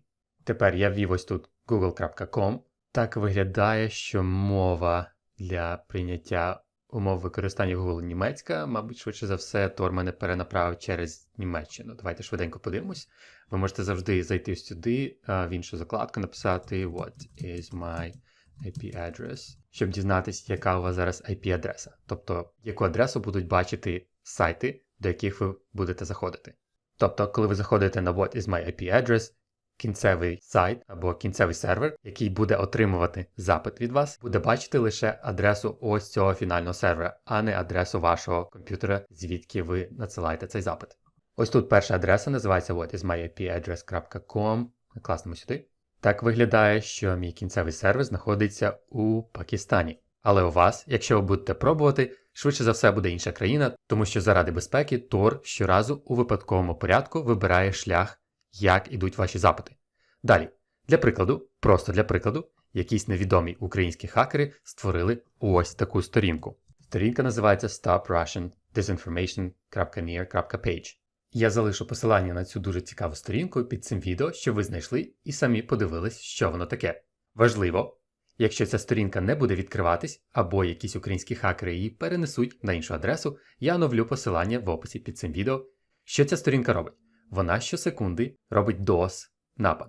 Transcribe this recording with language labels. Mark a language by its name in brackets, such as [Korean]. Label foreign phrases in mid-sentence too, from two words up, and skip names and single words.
[Ukrainian] Тепер я ввів ось тут google.com. Так виглядає, що мова для прийняття умов використання Google німецька. Мабуть, швидше за все, Tor мене перенаправив через Німеччину. Давайте швиденько подивимось. Ви можете завжди зайти сюди, в іншу закладку, написати [English] What is my IP address, [Ukrainian] щоб дізнатися, яка у вас зараз IP-адреса. Тобто, яку адресу будуть бачити сайти, до яких ви будете заходити. Тобто, коли ви заходите на [English] What is my IP address, [Ukrainian] кінцевий сайт або кінцевий сервер, який буде отримувати запит від вас, буде бачити лише адресу ось цього фінального сервера, а не адресу вашого комп'ютера, звідки ви надсилаєте цей запит. Ось тут перша адреса називається whatismyipaddress.com. Класнемо сюди. Так виглядає, що мій кінцевий сервер знаходиться у Пакистані. Але у вас, якщо ви будете пробувати, швидше за все буде інша країна, тому що заради безпеки Tor щоразу у випадковому порядку вибирає шлях, як ідуть ваші запити. Далі, для прикладу, просто для прикладу, якісь невідомі українські хакери створили ось таку сторінку. Сторінка називається stoprussiandisinformation.near.page. Я залишу посилання на цю дуже цікаву сторінку під цим відео, щоб ви знайшли і самі подивились, що воно таке. Важливо, якщо ця сторінка не буде відкриватись, або якісь українські хакери її перенесуть на іншу адресу, я оновлю посилання в описі під цим відео. Що ця сторінка робить? Вона щосекунди робить DOS-напад.